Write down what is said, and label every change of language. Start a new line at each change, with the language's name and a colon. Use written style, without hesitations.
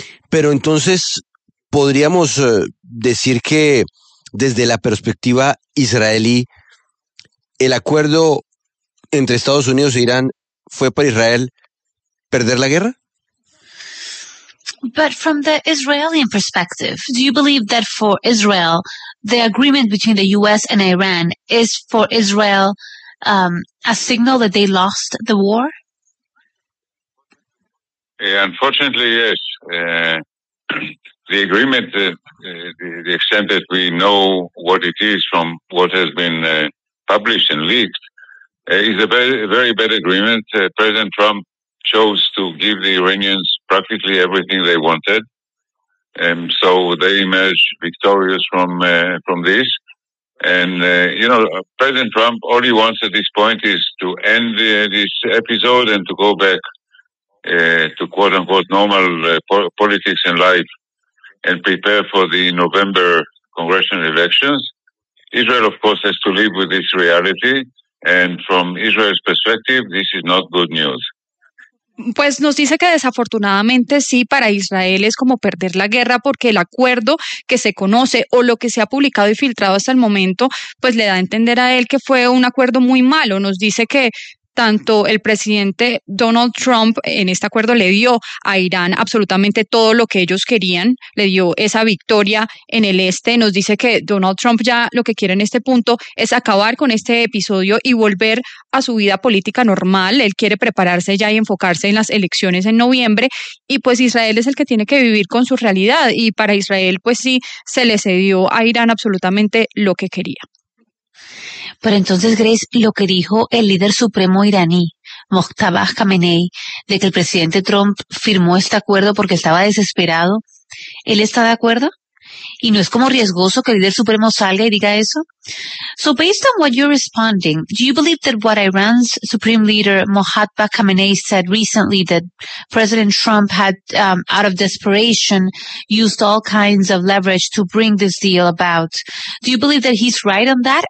Spanish: Pero entonces podríamos decir que desde la perspectiva israelí, el acuerdo entre Estados Unidos e Irán fue para Israel perder la guerra.
English: But from the Israeli perspective, do you believe that for Israel, the agreement between the US and Iran is for Israel, a signal that they lost the war? Unfortunately, yes. The agreement, the extent that we know what it is from what has been published and leaked, is a very, very bad agreement. President Trump chose to give the Iranians practically everything they wanted, and so they emerged victorious from this. And you know, President Trump, all he wants at this point is to end this episode and to go back to quote unquote normal politics and life, and prepare for the November congressional elections. Israel, of course, has to live with this reality, and from Israel's perspective, this is not good news.
Spanish: Pues nos dice que desafortunadamente sí, para Israel es como perder la guerra, porque el acuerdo que se conoce o lo que se ha publicado y filtrado hasta el momento, pues le da a entender a él que fue un acuerdo muy malo. Nos dice que tanto el presidente Donald Trump en este acuerdo le dio a Irán absolutamente todo lo que ellos querían, le dio esa victoria en el este. Nos dice que Donald Trump ya lo que quiere en este punto es acabar con este episodio y volver a su vida política normal. Él quiere prepararse ya y enfocarse en las elecciones en noviembre. Y pues Israel es el que tiene que vivir con su realidad. Y para Israel, pues sí, se le cedió a Irán absolutamente lo que quería. Pero entonces, Grace, lo que dijo el líder supremo iraní, Mojtaba Khamenei, de que el presidente Trump firmó este acuerdo porque estaba desesperado, ¿él está de acuerdo? ¿Y no es como riesgoso que el líder supremo salga y diga eso?
English: So based on what you're responding, do you believe that what Iran's supreme leader Mojtaba Khamenei said recently, that President Trump had, out of desperation, used all kinds of leverage to bring this deal about, do you believe that he's right on that?